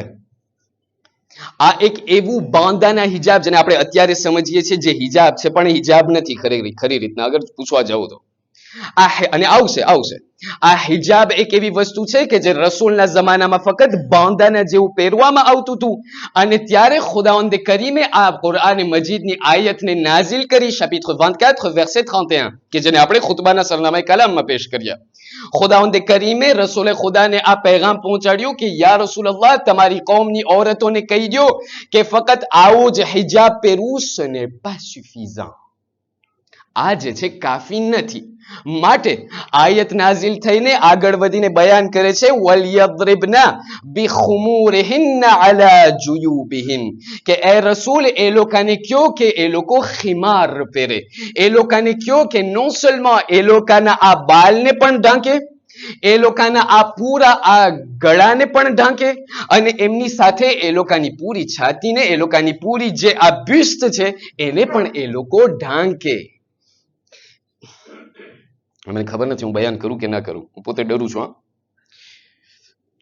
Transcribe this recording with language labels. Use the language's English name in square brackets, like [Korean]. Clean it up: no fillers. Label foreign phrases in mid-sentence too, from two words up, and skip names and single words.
[Gujarati] આ એક એવું બાંદાના હિજાબ જેને આપણે અત્યારે સમજીએ છીએ જે હિજાબ છે પણ હિજાબ નથી ખરી રીતના અગર પૂછવા જાવ તો. અને આવશે આ હિજાબ એક એવી વસ્તુ છે કે જે રસૂલના જમાનામાં ફક્ત બાંદાના જેવું પહેરવામાં આવતું હતું અને ત્યારે ખુદાવંદ કરીમે આ કુરઆન મજીદની આયતને નાઝિલ કરી, [French] chapitre 24 verset 31 [Gujarati] કે જેને આપણે ખુતબાના સરનામાએ કલામમાં પેશ કર્યા. ખુદાવંદ કરીમે રસૂલે ખુદાને આ પેગામ પહોંચાડ્યું કે યા રસૂલલ્લાહ, તમારી કૌમની ઔરતોને કહી દો કે ફક્ત આવું જ હિજાબ પહેરવું [French] ce n'est pas suffisant, [Gujarati] આ જે છે કાફી નથી. માટે આયત નાઝિલ થઈને આગળ વધીને બયાન કરે છે [Arabic] وليضربن بخمرهن على جيوبهن, [Gujarati] કે એ રસૂલ એ લોકોને કયો કે એ લોકો ખિમાર પહેરે, એ લોકોને કયો કે [French] non seulement [Gujarati] એ લોકોના આ બાલને પણ ઢાંકે, એ લોકોના આ પૂરા આ ગળાને પણ ઢાંકે અને એમની સાથે એ લોકોની પૂરી છાતીને, એ લોકોની પૂરી જે આ બ્યુસ્ટ છે એને પણ એ લોકો ઢાંકે. મને ખબર નથી હું બયાન કરું કે ના કરું, હું પોતે ડરું છું.